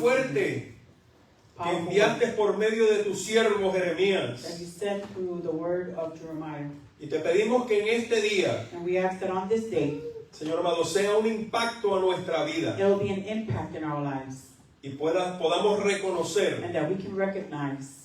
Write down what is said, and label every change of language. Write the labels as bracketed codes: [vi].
[es] fuerte que enviaste por medio de tu siervo [en] That [es] Jeremías. [en] you sent through the word of Jeremiah. [es] Y te pedimos que en este día, [en] And we ask that on this day, [es] Señor amado, sea un impacto a nuestra vida [en] there will be an impact in our lives. [es] y podamos reconocer [en] And that we can recognize